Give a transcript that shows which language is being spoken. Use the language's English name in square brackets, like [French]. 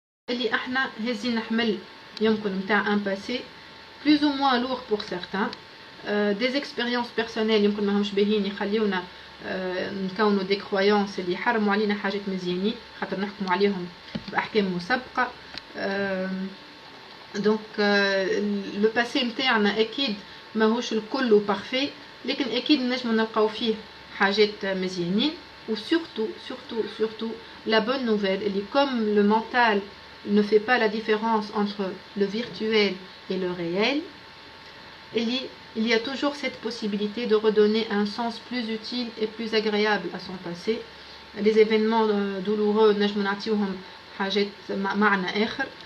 [Arabic] اللي احنا هزين نحمل يمكن نتاع [French] un passé plus ou moins lourd pour certains, des expériences personnelles [Arabic] يمكن ماهمش باهيين يخليونا نكونوا دي كرويونس اللي يحرموا علينا حاجات مزيانين خاطر نحكموا عليهم بأحكام مسبقة. دونك لو باسي نتاعنا اكيد ماهوش الكل بارفي لكن اكيد نجمو نلقاو فيه حاجات مزيانين. [French] و surtout la bonne nouvelle اللي comme le mental ne fait pas la différence entre le virtuel et le réel, il y a toujours cette possibilité de redonner un sens plus utile et plus agréable à son passé. Les événements douloureux [Arabic] نجمو نعطيوهم حاجات معنى آخر.